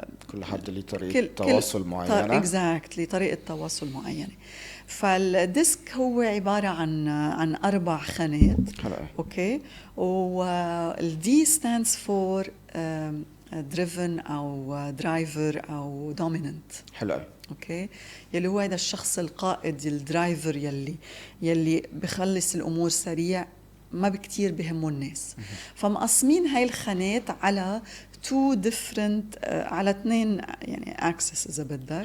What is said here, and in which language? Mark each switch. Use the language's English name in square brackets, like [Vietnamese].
[Arabic] كل حد ليه طريقة تواصل معينة. exactly، طريقة تواصل معينة. فالديسك هو عبارة عن 4 خانات. حلو. اوكي. [English] والدي stands for driven أو driver أو dominant. [Arabic] حلو. اوكي. يلي هو هذا الشخص القائد، الدرايفر يلي بخلص الأمور سريع، ما بكتير بهموا الناس. فمقسمين هاي الخانات على 2 different على 2 يعني axis إذا بدك.